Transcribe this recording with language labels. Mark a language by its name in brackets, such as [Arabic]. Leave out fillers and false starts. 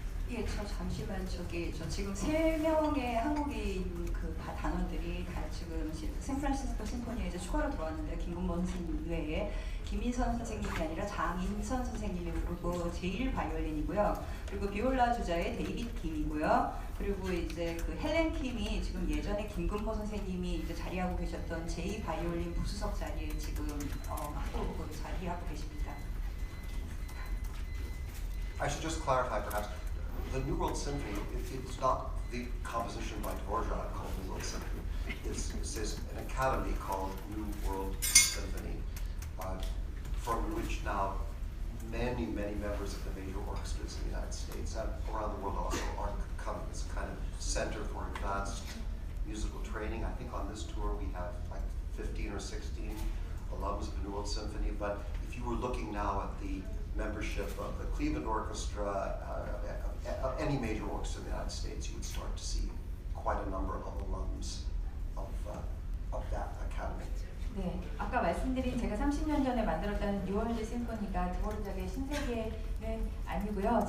[Korean] 예, 저 잠시만 저 지금 3명의 한국인 그 단원들이 다 지금 샌프란시스코 심포니에 이제 추가로 들어왔는데 김근범 선생님 이외에 김인선 선생님이 아니라 장인선 선생님이 그리고 제일 바이올린이고요. 그리고 비올라 주자의 데이비드 킴이고요. 그리고 이제 그 헬렌 킴이 지금 예전에 김근범 선생님이 이제 자리하고 계셨던 제2 바이올린 부수석 자리에 지금 맡고 자리하고 계십니다. [English] I should just clarify perhaps. The New World Symphony, it's not the composition by Dvorak called New World Symphony. It's an academy called New World Symphony, from which now many members of the major orchestras in the United States and around the world also are coming. It's a kind of center for advanced musical training. I think on this tour we have like 15 or 16 alums of the New World Symphony, but if you were looking now at the membership of the Cleveland Orchestra, of any major orchestra in the United States, you would start to see quite a number of alums of that academy. [Korean] 네, 아까 말씀드린 제가 30년 전에 만들었다는 뉴월드 심포니가 드보르작의 신세계는 아니고요.